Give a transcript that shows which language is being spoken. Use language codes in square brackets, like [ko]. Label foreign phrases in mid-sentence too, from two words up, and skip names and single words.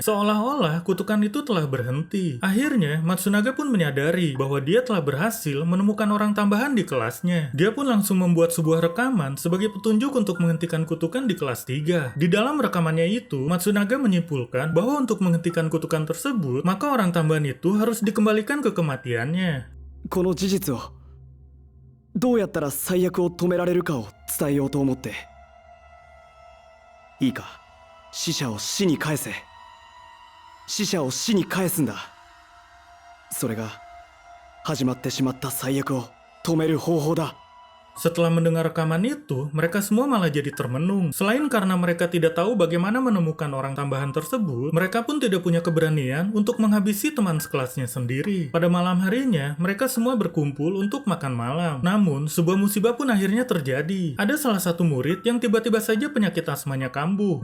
[id] Seolah-olah kutukan itu telah berhenti. Akhirnya, Matsunaga pun menyadari bahwa dia telah berhasil menemukan orang tambahan di kelasnya. Dia pun langsung membuat sebuah rekaman sebagai petunjuk untuk menghentikan kutukan di kelas 3. Di dalam rekamannya itu, Matsunaga menyimpulkan bahwa untuk menghentikan kutukan tersebut, maka orang tambahan itu harus dikembalikan ke kematiannya. [ja] この事実をどうやったら最悪を止められるかを伝えようと思って。いいか、死者を死に返せ。死者を死に返すんだ。それが始まってしまった最悪を止める方法だ。 [id] Setelah mendengar rekaman itu, mereka semua malah jadi termenung. Selain karena mereka tidak tahu bagaimana menemukan orang tambahan tersebut, mereka pun tidak punya keberanian untuk menghabisi teman sekelasnya sendiri. Pada malam harinya, mereka semua berkumpul untuk makan malam. Namun, sebuah musibah pun akhirnya terjadi. Ada salah satu murid yang tiba-tiba saja penyakit asmanya kambuh.